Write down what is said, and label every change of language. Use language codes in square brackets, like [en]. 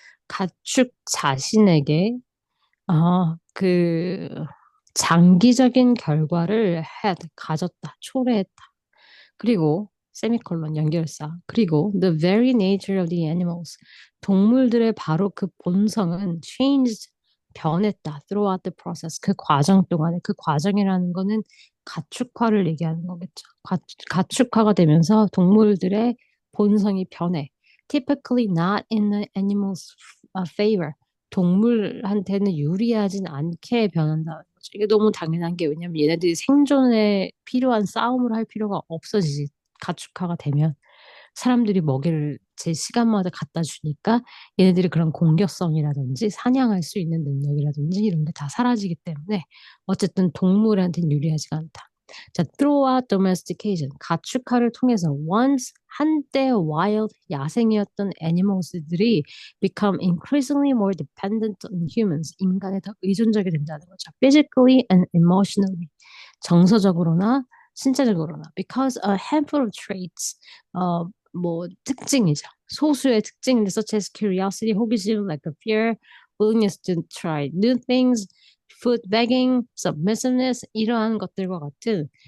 [ko] 가축 자신에게 그 장기적인 결과를 가졌다, 초래했다. 그리고 세미콜론 연결사. 그리고 [en] the very nature of the animals. [ko] 동물들의 바로 그 본성은 [en] changed, [ko] 변했다. [en] throughout the process. [ko] 그 과정 동안에 그 과정이라는 거는 가축화를 얘기하는 거겠죠. 가축화가 되면서 동물들의 본성이 변해. [en] Typically not in the animal's favor. [ko] 동물한테는 유리하진 않게 변한다는 거죠. 이게 너무 당연한 게 왜냐면 얘네들이 생존에 필요한 싸움을 할 필요가 없어지지. 가축화가 되면 사람들이 먹이를 제 시간마다 갖다 주니까 얘네들이 그런 공격성이라든지 사냥할 수 있는 능력이라든지 이런 게 다 사라지기 때문에 어쨌든 동물한테는 유리하지가 않다. [en] 자, throughout domestication, [ko] 가축화를 통해서 [en] once [ko] 한때 [en] wild [ko] 야생이었던 [en] animals들이 become increasingly more dependent on humans. [ko] 인간에 더 의존적이 된다는 거죠. [en] Physically and emotionally. [ko] 정서적으로나 신체적으로나. [en] Because a handful of traits, [ko] 뭐 특징이죠. 소수의 특징인데 [en] such as curiosity, [ko] 호기심, [en] like a fear, willingness to try new things, food begging, submissiveness [ko] 이러한 것들과 같은